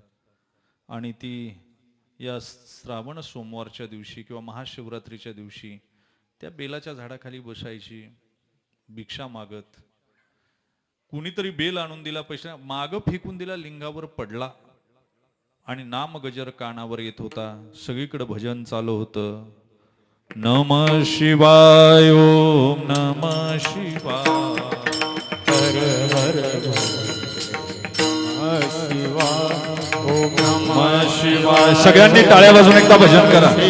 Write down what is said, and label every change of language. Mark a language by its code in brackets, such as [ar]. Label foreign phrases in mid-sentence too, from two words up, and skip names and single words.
[mr] आणि ती या श्रावण सोमवारच्या दिवशी किंवा महाशिवरात्रीच्या दिवशी त्या बेलाच्या झाडाखाली बसायची, भिक्षा मागत. कुणीतरी बेल आणून दिला, पैसा मागं फेकून दिला, लिंगावर पडला आणि नामगजर कानावर येत होता. सगळीकडे भजन चालू होतं. [sa] नमः शिवाय, ओम नमः शिवाय, हर हर शिवाय, ओम नमः शिवाय. [mr] सगळ्यांनी टाळ्या वाजवून एकदा भजन करा.